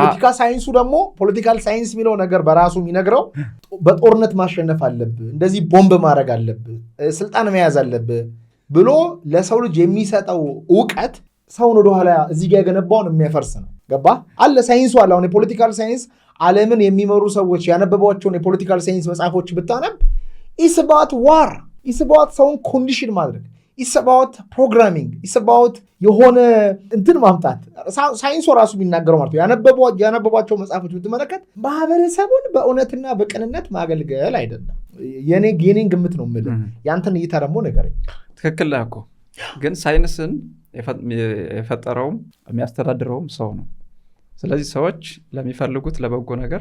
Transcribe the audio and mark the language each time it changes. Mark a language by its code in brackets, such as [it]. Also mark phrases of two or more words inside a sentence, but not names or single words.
[en] political science [am] የሚለው ነገር በራሱ የሚነግረው በጦርነት ማሸነፍ አለብህ፣ እንደዚህ ቦምብ ማድረግ አለብህ፣ ስልጣን መያዝ አለብህ ብሎ ለሰው ልጅ የሚሰጠው እውቀት ሰውን ወደኋላ እዚህ ጋር የገነባውን የሚያፈርስ ነው። ገባ አለ ሳይንሱ አለ። አሁን የፖለቲካል ሳይንስ ዓለምን የሚመሩ ሰዎች ያነበቧቸውን የፖለቲካል ሳይንስ መጽሐፎች ብታነብ [en] It's about war. It's about [am] ሰውን ኮንዲሽን ማድረግ። [en] It's about programming. It's about [am] የሆነ እንትን ማምጣት። ሳይንሱ ራሱ የሚናገረው ማለት ነው። ያነበቧቸው መጽሐፎች ብትመለከት ማህበረሰቡን በእውነትና በቅንነት ማገልገል አይደለም። የኔን ግምት ነው የምልህ። ያንተን እይታ ደግሞ ንገረኝ። ትክክል ነህ እኮ። ግን ሳይንስን የፈጠረውም የሚያስተዳድረውም ሰው ነው። ስለዚህ ሰዎች ለሚፈልጉት ለበጎ ነገር